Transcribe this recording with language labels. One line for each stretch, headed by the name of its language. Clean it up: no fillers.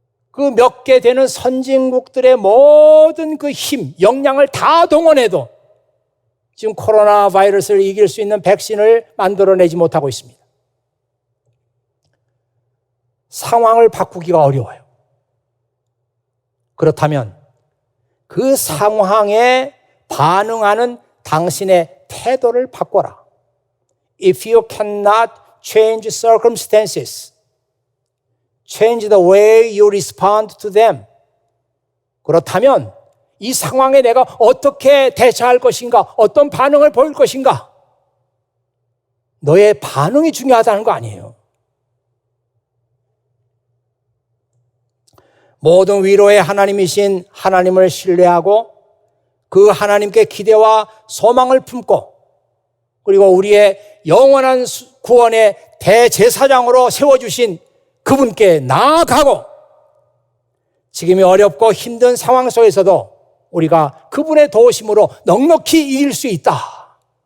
Korean: 그 몇 개 되는 선진국들의 모든 그 힘, 역량을 다 동원해도 지금 코로나 바이러스를 이길 수 있는 백신을 만들어내지 못하고 있습니다. 상황을 바꾸기가 어려워요. 그렇다면 그 상황에 반응하는 당신의 태도를 바꿔라.
English: If you cannot change circumstances, change the way you respond to them.
Korean: 그렇다면 이 상황에 내가 어떻게 대처할 것인가, 어떤 반응을 보일 것인가? 너의 반응이 중요하다는 거 아니에요. 모든 위로의 하나님이신 하나님을 신뢰하고 그 하나님께 기대와 소망을 품고 그리고 우리의 영원한 구원의 대제사장으로 세워주신 그분께 나아가고 지금이 어렵고 힘든 상황 속에서도 우리가 그분의 도우심으로 넉넉히 이길 수 있다.